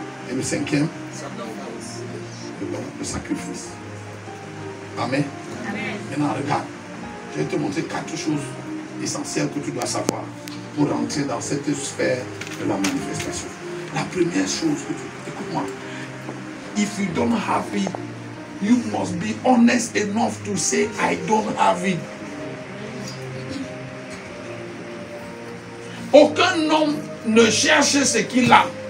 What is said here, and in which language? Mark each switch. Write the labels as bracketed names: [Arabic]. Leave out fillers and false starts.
[French] Et le cinquième, le sacrifice. Amen. Amen. Maintenant, regarde. Je vais te montrer 4 choses essentielles que tu dois savoir pour rentrer dans cette sphère de la manifestation. La première chose que tu... Écoute-moi. [English] If you don't have it, you must be honest enough to say, I don't have it. [French] Aucun homme ne cherche ce qu'il a.